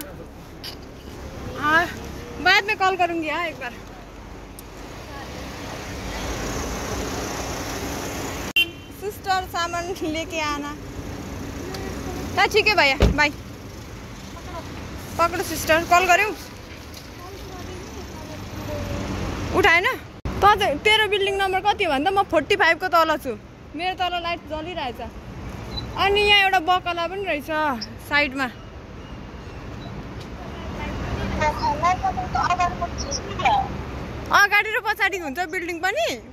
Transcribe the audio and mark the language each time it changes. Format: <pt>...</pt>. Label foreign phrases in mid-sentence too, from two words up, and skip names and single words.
<hi>हाँ, बाद में कॉल करूँगी हाँ एक बार। सिस्टर सामान लेके आना। ता ठीक है भैया, बाय। पकड़ो सिस्टर, कॉल करूँ? उठाएन?</hi> <ne>तेरो बिल्डिङ नम्बर कति हो भन्दा म 45 को तल छु। मेरो तल लाइट जलिरहेछ। अनि यहाँ एउटा बकला पनि रहेछ साइडमा। अगाडि र पछाडि हुन्छ बिल्डिङ पनि?</ne>